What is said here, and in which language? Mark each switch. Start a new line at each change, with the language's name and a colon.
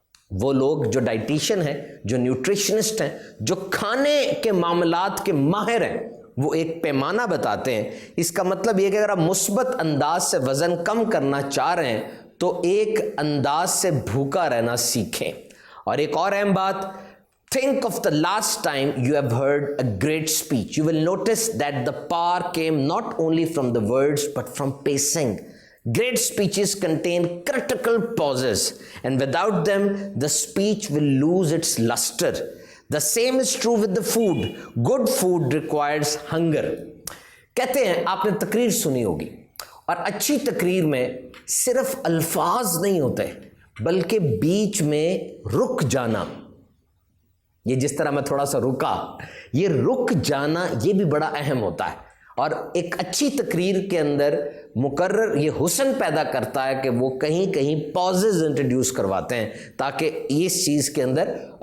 Urdu: وہ لوگ جو ڈائٹیشین ہیں، جو نیوٹریشنسٹ ہیں، جو کھانے کے معاملات کے ماہر ہیں، وہ ایک پیمانہ بتاتے ہیں۔ اس کا مطلب یہ کہ اگر آپ مثبت انداز سے وزن کم کرنا چاہ رہے ہیں تو ایک انداز سے بھوکا رہنا سیکھیں۔ اور ایک اور اہم بات،
English: think of the last time you have heard a great speech. You will notice that the power came not only from the words but from pacing. Great speeches contain critical pauses, and without them, the speech will lose its luster. The same is true with the food. Good food requires hunger.
Urdu: کہتے ہیں، آپ نے تقریر سنی ہوگی، اور اچھی تقریر میں صرف الفاظ نہیں ہوتے بلکہ بیچ میں رک جانا، یہ جس طرح میں تھوڑا سا رکا، یہ رک جانا یہ بھی بڑا اہم ہوتا ہے۔ اور ایک اچھی تقریر کے اندر مقرر یہ حسن پیدا کرتا ہے کہ وہ کہیں کہیں پازز انٹروڈیوس کرواتے ہیں تاکہ اس چیز کے اندر